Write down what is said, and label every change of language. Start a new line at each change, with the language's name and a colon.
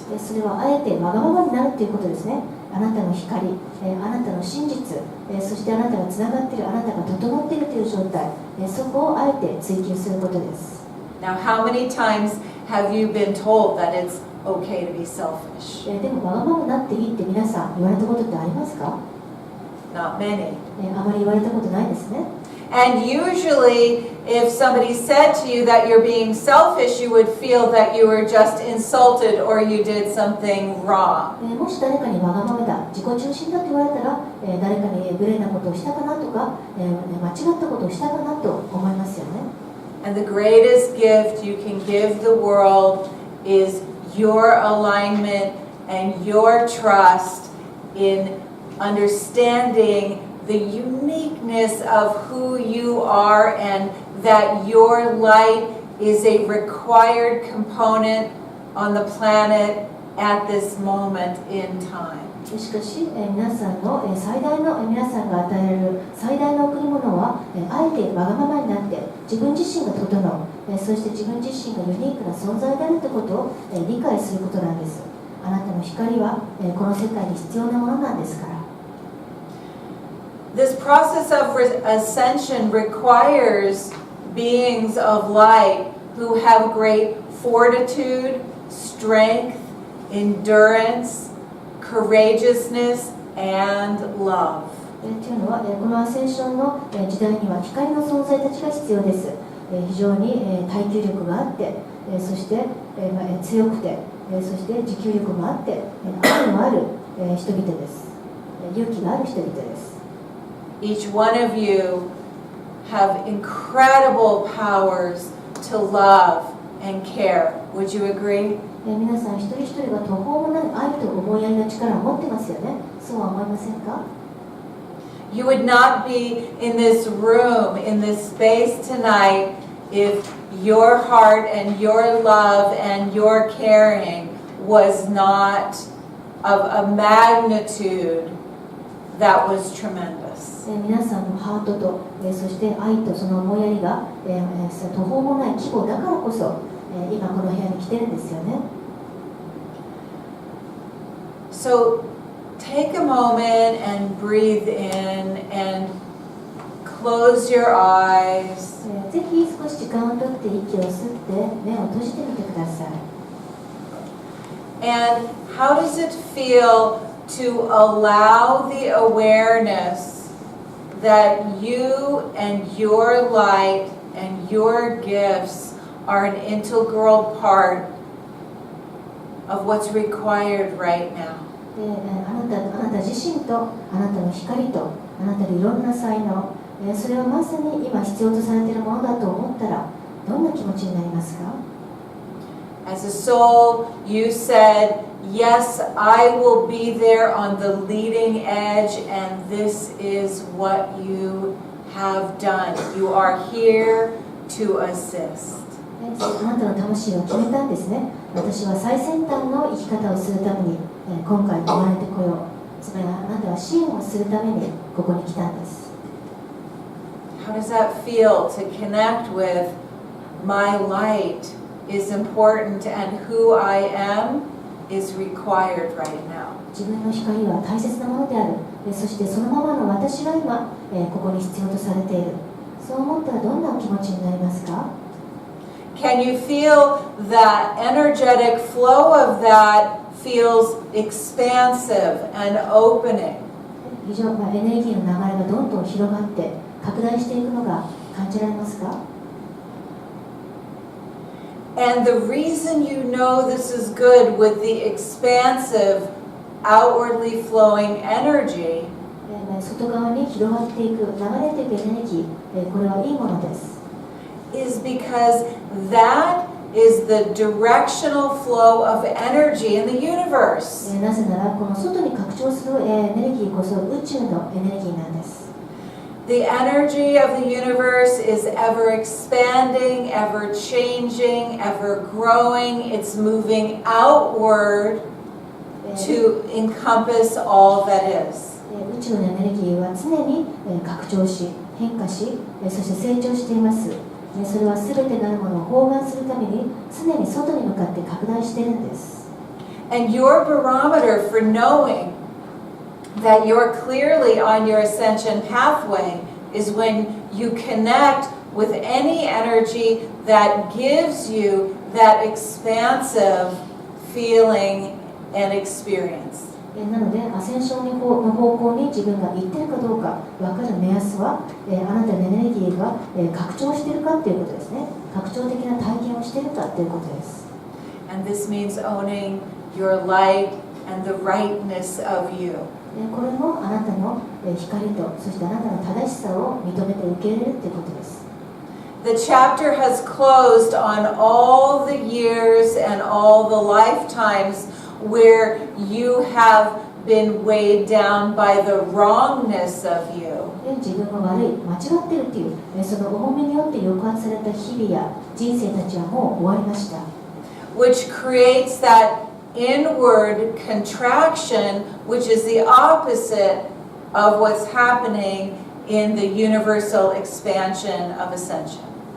Japanese: それはあえてわがままになるということですね。あなたの光、あなたの真実、そしてあなたがつながっている、あなたが整っているという状態、そこをあえて追求することです。
English: Now, how many times have you been told that it's okay to be selfish?
Japanese: でもわがままになっていいって皆さん言われたことってありますか？
English: Not many.
Japanese: あまり言われたことないですね。
English: And usually, if somebody said to you that you're being selfish, you would feel that you were just insulted or you did something wrong.
Japanese: もし誰かにわがままだ、自己中心だと言われたら、誰かに無礼なことをしたかなとか、間違ったことをしたかなと思いますよね。
English: And the greatest gift you can give the world is your alignment and your trust in understanding the uniqueness of who you are and that your light is a required component on the planet at this moment in time.
Japanese: しかし、皆さんの最大の皆さんが与えられる最大の贈り物は、あえてわがままになって自分自身が整う、そして自分自身がユニークな存在であるということを理解することなんです。あなたの光はこの世界に必要なものなんですから。
English: This process of ascension requires beings of light who have great fortitude, strength, endurance, courageousness, and love.
Japanese: というのは、このアセンションの時代には光の存在たちが必要です。非常に耐久力があって、そして強くて、そして持久力もあって、愛のある人々です。勇気がある人々です。
English: Each one of you have incredible powers to love and care. Would you agree?
Japanese: 皆さん一人一人が途方もない愛と思いやりの力を持ってますよね。そうは思いませんか？
English: You would not be in this room, in this space tonight, if your heart and your love and your caring was not of a magnitude that was tremendous.
Japanese: 皆さんのハートと、そして愛とその思いやりが、途方もない規模だからこそ、今この部屋に来てるんですよね。
English: So take a moment and breathe in and close your eyes.
Japanese: ぜひ少し時間をとって息を吸って目を閉じてみてください。
English: And how does it feel to allow the awareness that you and your light and your gifts are an integral part of what's required right now?
Japanese: あなた自身とあなたの光とあなたのいろんな才能、それはまさに今必要とされているものだと思ったらどんな気持ちになりますか？
English: As a soul, you said, yes, I will be there on the leading edge, and this is what you have done. You are here to assist.
Japanese: あなたの魂は決めたんですね。私は最先端の生き方をするために今回生まれてこよう。つまりあなたは支援をするためにここに来たんです。
English: How does that feel to connect with my light is important and who I am is required right now?
Japanese: 自分の光は大切なものである。そしてそのままの私が今ここに必要とされている。そう思ったらどんな気持ちになりますか？
English: Can you feel that energetic flow of that feels expansive and opening?
Japanese: 非常にエネルギーの流れがどんどん広がって拡大していくのが感じられますか？
English: And the reason you know this is good with the expansive, outwardly flowing energy
Japanese: 外側に広がっていく、流れていくエネルギー、これはいいものです。
English: is because that is the directional flow of energy in the universe.
Japanese: なぜならこの外に拡張するエネルギーこそ宇宙のエネルギーなんです。
English: The energy of the universe is ever expanding, ever changing, ever growing. It's moving outward to encompass all that is.
Japanese: 宇宙のエネルギーは常に拡張し、変化し、そして成長しています。それは全てのあるものを包含するために常に外に向かって拡大しているんです。
English: And your barometer for knowing that you're clearly on your ascension pathway is when you connect with any energy that gives you that expansive feeling and experience.
Japanese: なので、アセンションの方向に自分が行っているかどうか分かる目安は、あなたのエネルギーが拡張しているかということですね。拡張的な体験をしているかということです。
English: And this means owning your light and the rightness of you.
Japanese: これもあなたの光と、そしてあなたの正しさを認めて受け入れるということです。
English: The chapter has closed on all the years and all the lifetimes where you have been weighed down by the wrongness of you.
Japanese: 自分が悪い、間違っているというその重みによって抑圧された日々や人生たちはもう終わりました。
English: Which creates that inward contraction, which is the opposite of what's happening in the universal expansion of ascension.